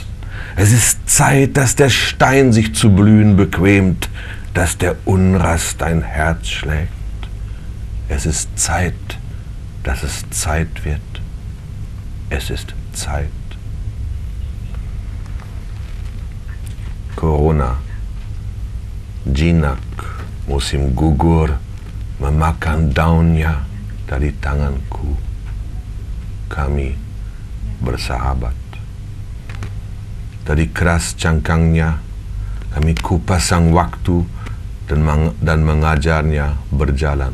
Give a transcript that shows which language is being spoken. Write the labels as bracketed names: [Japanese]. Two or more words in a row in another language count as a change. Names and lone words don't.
[German] Es ist Zeit, dass der Stein sich zu blühen bequemt, dass der Unrast ein Herz schlägt. Es ist Zeit, dass es Zeit wird. Es ist Zeit. Corona. [Indonesian] Jinak musim gugur memakan daunnya dari tanganku. Kami bersahabat. Dari keras cangkangnya kami kupas sang waktu dan mengajarnya berjalan.